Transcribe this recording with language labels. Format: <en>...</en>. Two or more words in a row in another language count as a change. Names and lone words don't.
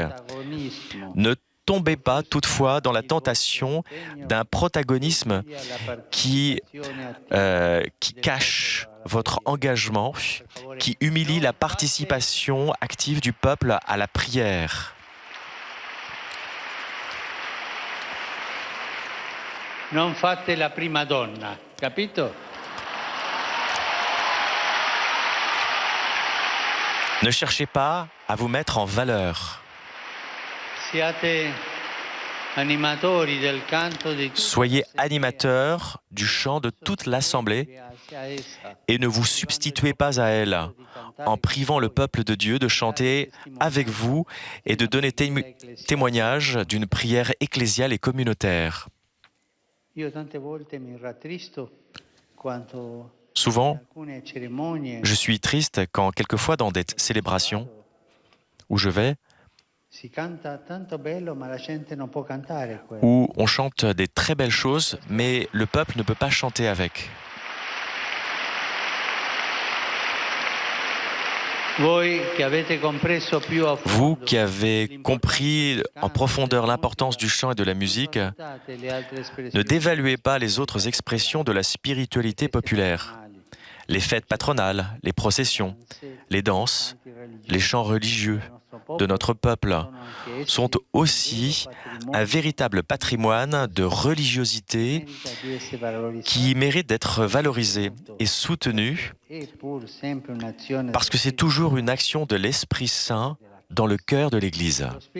<fr>Ne tombez pas toutefois dans la tentation d'un protagonisme qui cache votre engagement, qui humilie la participation active du peuple à la prière.</fr> <it>Non fate la prima donna, capito?</it> <fr>Ne cherchez pas à vous mettre en valeur.</fr> <it>Siate animatori del canto di tutta</it> <fr>Soyez</fr> <it>l'assemblea.</it> <fr>animateurs du chant de toute l'Assemblée et ne vous substituez pas à elle, en privant le peuple de Dieu de chanter avec vous et de donner témoignage d'une prière ecclésiale et communautaire.</fr> <it>Io tante volte mi rattristo quando</it> <fr>Souvent,</fr> <it>in alcune cerimonie</it> <fr>je suis triste quand quelquefois dans des célébrations où je vais,</fr> <it>si canta tanto bello ma la gente non può cantare quello.</it> <fr>où on chante des très belles choses, mais le peuple ne peut pas chanter avec.</fr> <it>Voi che avete compreso più a fondo</it> <fr>Vous qui avez compris en profondeur l'importance du chant et de la musique, ne dévaluez pas les autres expressions de la spiritualité populaire. Les fêtes patronales, les processions, les danses, les chants religieux de notre peuple sont aussi un véritable patrimoine de religiosité qui mérite d'être valorisé et soutenu parce que c'est toujours une action de l'Esprit Saint dans le cœur de l'Église.</fr>